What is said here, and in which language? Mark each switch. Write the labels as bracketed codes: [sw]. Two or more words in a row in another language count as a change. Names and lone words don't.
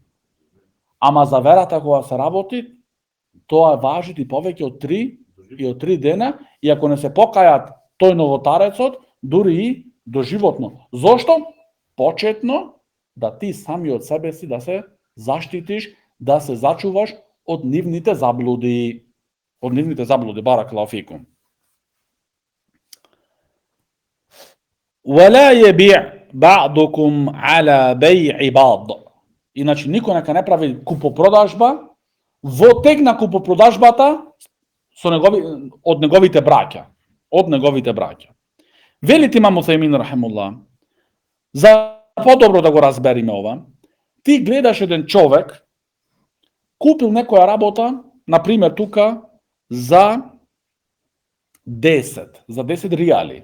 [mk] Ама за верата кога се работи, тоа важи и повеќе од 3 дена, и ако не се покајат тој новотарецот, дури и доживотно. Зошто? Почетно да ти сами од себе си да се заштитиш, да се зачуваш од нивните заблуди. [ar] بارك الله فيكم. ولا يبيع بعضكم على بيع بعض. [mk] Иначе никој нека не прави купопродажба во тек на купопродажбата од неговите браќа. Од неговите браќа. Вели имам Утајмин рахимуллах, за подобро да го разбериме ова, ти гледаш еден човек, купил некоја работа, например тука, за 10 риали.